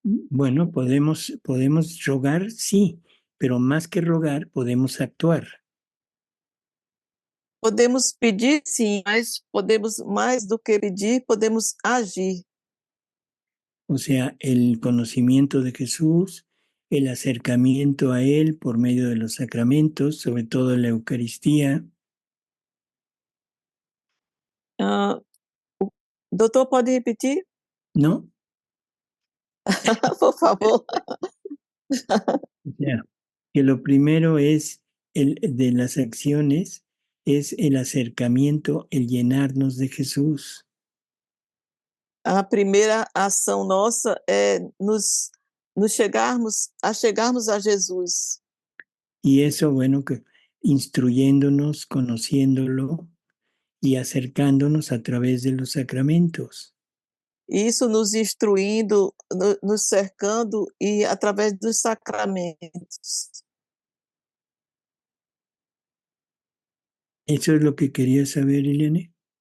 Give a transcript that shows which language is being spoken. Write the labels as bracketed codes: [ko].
[es] Bueno, podemos rogar, sí, pero más que rogar, podemos actuar. [pt] Podemos pedir, sim, mas podemos, mais do que pedir, podemos agir. [es] O sea, el conocimiento de Jesús, el acercamiento a Él por medio de los sacramentos, sobre todo la Eucaristía. [pt] Doutor, pode repetir? [es] ¿No? Por favor. O sea, que lo primero es de las acciones, es el acercamiento, el llenarnos de Jesús. [pt] A primeira ação nossa é nos chegarmos a Jesus. [es] Y eso, bueno, que instruyéndonos, conociéndolo y acercándonos a través de los sacramentos. [pt] Isso nos instruindo, nos cercando e através dos sacramentos. [es] ¿Eso es lo que quería saber, Eliane?